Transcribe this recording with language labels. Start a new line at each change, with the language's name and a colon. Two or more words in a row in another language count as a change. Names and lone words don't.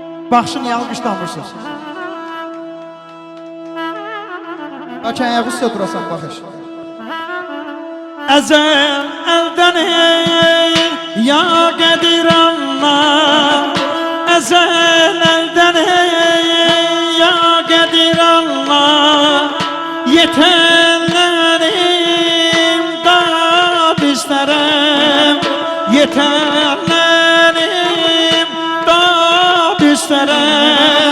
Azerbaijani: Baxışın niyə alqışlamırsınız? Bəlkə ayağı üstə durasan baxış.
Turkish: Ezel elden ya Qədir Allah, ezel elden ya Qədir Allah, yetenlerim dad isterim, yetenlerim dad isterim.